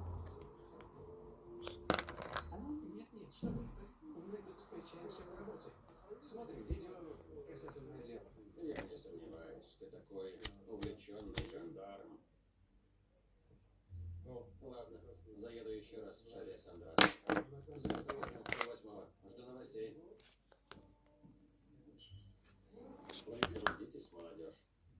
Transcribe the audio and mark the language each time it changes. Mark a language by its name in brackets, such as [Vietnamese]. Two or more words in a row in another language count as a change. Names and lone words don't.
[Polish] Niech nie, trzeba. Mówię, to speċjali się w robocie. [Russian] Посмотри видео касательное дело. Я не сомневаюсь, ты такой увлеченный жандарм. Ну, ладно, заеду еще раз в шале Сандра. Завтра утром в 8:00. Жду новостей. Трудитесь, молодежь.